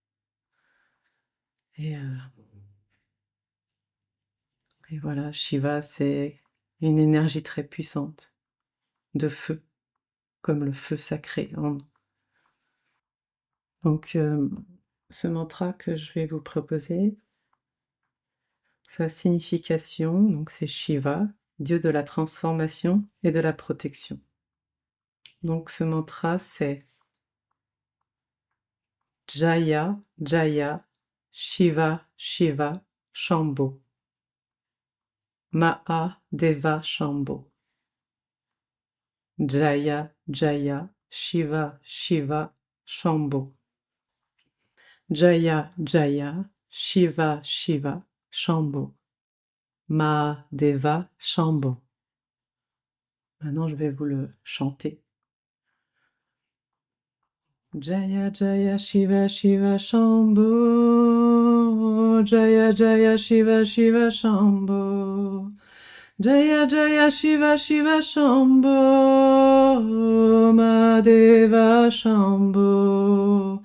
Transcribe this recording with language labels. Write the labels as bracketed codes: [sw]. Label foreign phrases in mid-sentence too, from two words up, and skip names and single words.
[fr] Et, et voilà, Shiva, c'est une énergie très puissante, de feu, comme le feu sacré en nous. Donc ce mantra que je vais vous proposer, sa signification, donc c'est Shiva, dieu de la transformation et de la protection. Donc ce mantra, c'est [sa] जय, जय, शिव, शिव, शम्भो. महा देव शम्भो. जय, जय, शिव, शिव, शम्भो. जय, जय, शिव, शिव, शम्भो. महादेव शम्भो. [fr] Maintenant, je vais vous le chanter. [sa] जय जय शिव शिव शम्भो. जय जय शिव शिव शम्भो. जय जय शिव शिव शम्भो. महादेव शम्भो.